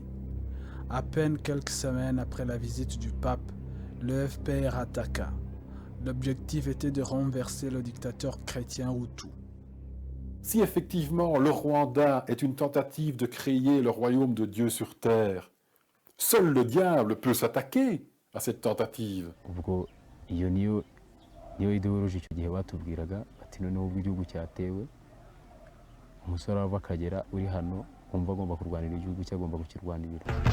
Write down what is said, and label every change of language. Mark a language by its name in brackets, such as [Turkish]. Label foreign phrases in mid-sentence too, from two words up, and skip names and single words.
[French] À peine quelques semaines après la visite du pape, le FPR attaqua. L'objectif était de renverser le dictateur chrétien Hutu. Si effectivement le Rwanda est une tentative de créer le royaume de Dieu sur terre, seul le diable peut s'attaquer à cette tentative. [Kinyarwanda] Ubwo iyo niyo ideologie icyo gihe batubwiraga ati noneho ubwo igihugu cyatewe umusore ava akagera uri hano kumva agomba kurwanira igihugu cye agomba kukirwanirira.